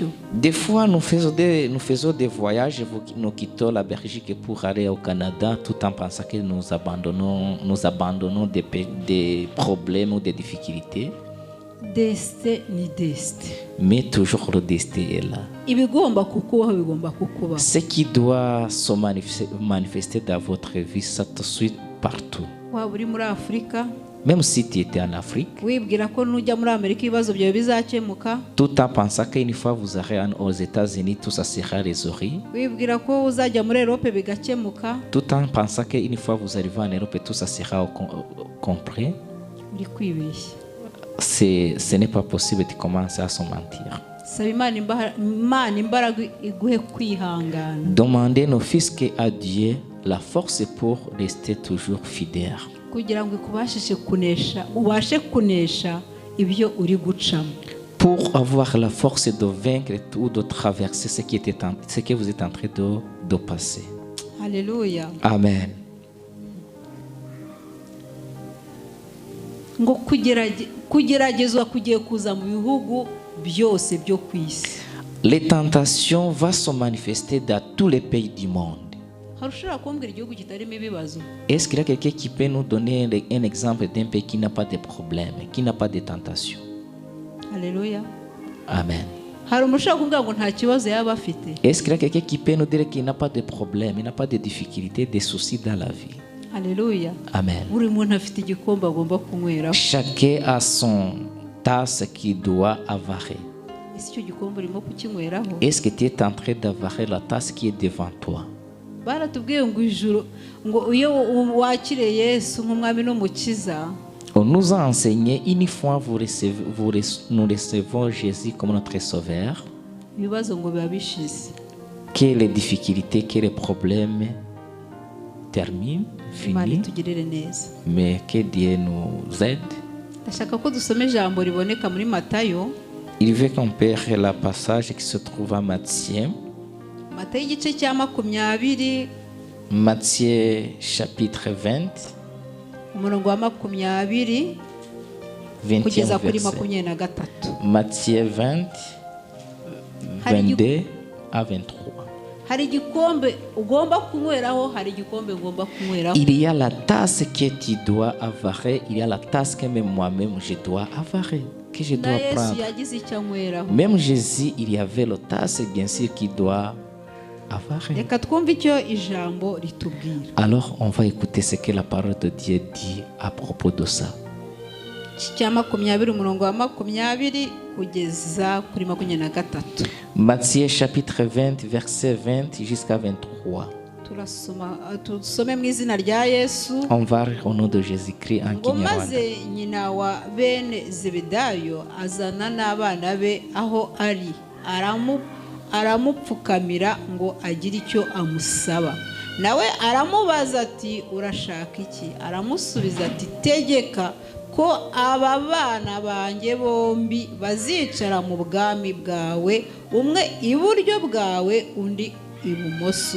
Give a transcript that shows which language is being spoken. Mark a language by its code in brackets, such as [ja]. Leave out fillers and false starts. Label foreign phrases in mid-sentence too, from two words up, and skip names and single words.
[fr] Des fois, nous faisons des voyages, nous quittons la Belgique pour aller au Canada, tout en pensant que nous abandonnons des problèmes ou des difficultés. Destin ni destin. Mais toujours le destin est là. [rw] Ibigomba kukubaho bigomba kukubaho. [fr] Ce qui doit se manifester dans votre vie, ça te suit partout. [rw] Waba uri muri Afurika, [fr] même si tu étais en Afrique, [rw] wibwira ko nujya muri Amerika ibibazo byawe bizakemuka, [fr] tout en pensant qu'une fois vous serez aux États-Unis, tout ça sera résolu. [rw] Wibwira ko uzajya muri Europe bigakemuka, [fr] tout en pensant qu'une fois vous arrivez en Europe, tout ça sera compris. [rw] uri kwibeshya. [fr] Ce n'est pas possible de commencer à se mentir. Demandez nos fils à Dieu la force pour rester toujours fidèles. Pour avoir la force de vaincre ou de traverser ce que vous êtes en train de passer. Alléluia. Amen. [rw] Ngo kugeragezwa kugiye kuza mu bihugu byose byo ku isi. [fr] Les tentations vont se manifester dans tous les pays du monde. [rw] Harushobora kumbwira igihugu kitarimo ibibazo? [fr] Est-ce qu'il y a quelqu'un qui peut nous donner un exemple d'un pays qui n'a pas de problème, qui n'a pas de tentation? Alléluia. Amen. [rw] Hari umushaka kumbwira ngo nta kibazo yaba afite? [fr] Est-ce qu'il y a quelqu'un qui peut nous dire qu'il n'a pas de problème, il n'a pas de difficulté, de soucis dans la vie? Alléluia. Amen. [rw] Buri muntu afite igikombe agomba kunywera. [fr] Chacun a son tasse qu'il doit avarer. [rw] Icyo gikombe urimo kukinyweraho? [fr] Est-ce que tu es en train d'avarer la tasse qui est devant toi? [rw] Baratubwiye ngo ijuru ngo iyo wakire Yesu nk'umwami n'umukiza. [fr] On nous a enseigné une fois nous recevons Jésus comme notre sauveur. [rw] Ibibazo ngo biba bishize. [fr] Que les difficultés, que les problèmes terminent, finissent. Mais que Dieu nous aide. [rw] Ndashaka ko dusome ijambo riboneka muri Matayo. [fr] Il veut qu'on père la passage qui se trouve à Matthieu. [rw] Matayo igice cya 20. [fr] Matthieu chapitre 20. [rw] Umurongo wa 20 kugeza kuri 23. [fr] Matthieu 20 22 à 23. [rw] Hari igikombe ugomba kunyweraho, hari igikombe ugomba kunyweraho. [fr] Il y a la tasse que tu dois avarer, il y a la tasse que même moi-même je dois avarer, que je dois prendre. Même Jésus, il y avait la tasse bien sûr qu'il doit avarer. Alors on va écouter ce que la parole de Dieu dit à propos de ça. [rw] cya 20 umurongo wa 20 kugeza kuri 23. [fr] Matthieu chapitre 20, verset 20 jusqu'à 23. [rw] Tusome mu izina rya Yesu. [fr] On va lire au nom de Jésus-Christ en [rw] Ngo [fr] Kinyarwanda. [rw] maze nyina wa bene Zebedayo azana n'abana be aho ari, aramupfukamira ngo agire icyo amusaba. Nawe aramubaza ati urashaka iki? Aramusubiza ati tegeka ko aba bana banjye bombi bazicara mu bwami bwawe, umwe iburyo bwawe undi ibumoso.